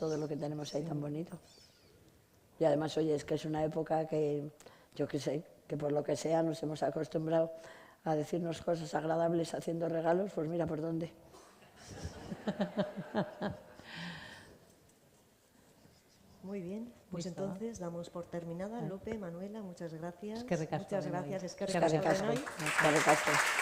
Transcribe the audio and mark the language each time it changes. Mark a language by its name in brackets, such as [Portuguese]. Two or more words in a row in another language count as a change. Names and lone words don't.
[Spanish] todo lo que tenemos ahí tan bonito. Y además, oye, es que es una época que, yo qué sé, que por lo que sea nos hemos acostumbrado a decirnos cosas agradables haciendo regalos, pues mira por dónde. Muy bien, pues Listo. entonces damos por terminada. Lupe, Manuela, muchas gracias. [Basque] Eskerrik asko, [Spanish] Muchas [Basque] denoi. [Spanish] gracias. Eskerrik [Basque] Eskerrik asko asko. denoi. Eskerrik asko.